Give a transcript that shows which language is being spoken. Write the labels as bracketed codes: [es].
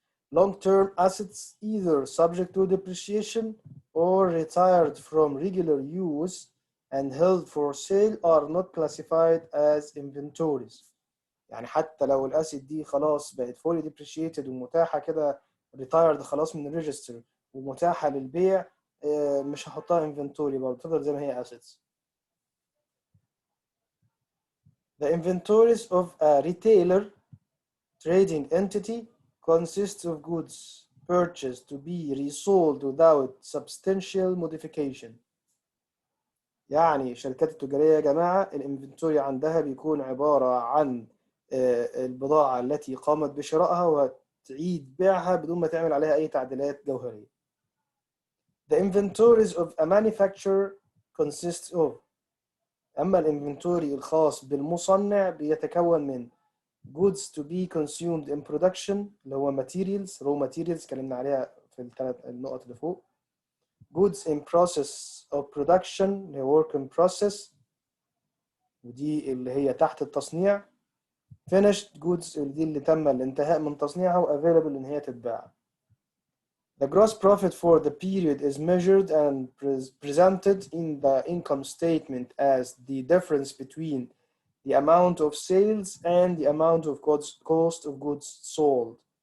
[en] Long-term assets either subject to depreciation or retired from regular use and held for sale are not classified as inventories. [ar] يعني حتى لو الاسيت دي خلاص بقت [en] fully depreciated [ar] ومتاحة كده retired خلاص من الريجستر ومتاحة للبيع، مش هحطها inventory، برضه تفضل زي ما هي assets. [en] The inventories of a retailer trading entity consists of goods purchased to be resold without substantial modification. [ar] يعني الشركات التجارية يا جماعة الانفنتوري عندها بيكون عبارة عن البضاعة التي قامت بشرائها وتعيد بيعها بدون ما تعمل عليها أي تعديلات جوهرية. [en] The inventories of a manufacturer consists of، [ar] أما الانفنتوري الخاص بالمصنع بيتكون من [en] goods to be consumed in production اللي هو materials raw materials [ar] اتكلمنا عليها في الثلاث النقط اللي فوق. [en] goods in process of production اللي هي work in process [ar] ودي اللي هي تحت التصنيع. [en] finished goods [ar] دي اللي تم الانتهاء من تصنيعها و available ان هي تتباع. [en] The gross profit for the period is measured and presented in the income statement as the difference between the amount of sales and the amount of cost of goods sold.